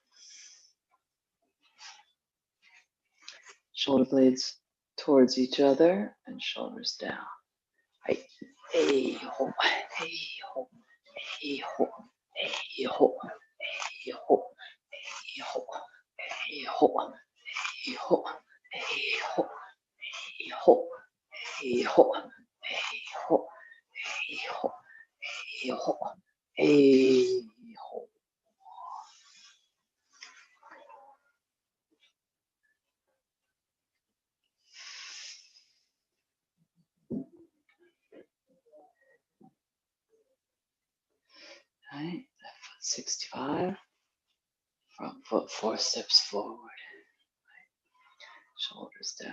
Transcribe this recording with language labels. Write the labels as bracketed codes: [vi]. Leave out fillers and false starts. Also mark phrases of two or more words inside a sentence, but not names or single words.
[en] Shoulder blades towards each other and shoulders down. Hey, hey, ho, hey, ho, hey, ho, hey, ho, hey, ho, hey, ho, hey, ho, hey, ho, hey, ho, hey, ho, hey, ho, hey, ho, hey, ho, hey, ho, hey, ho. Right, left foot 65, front foot 4 steps forward, right. Shoulders down.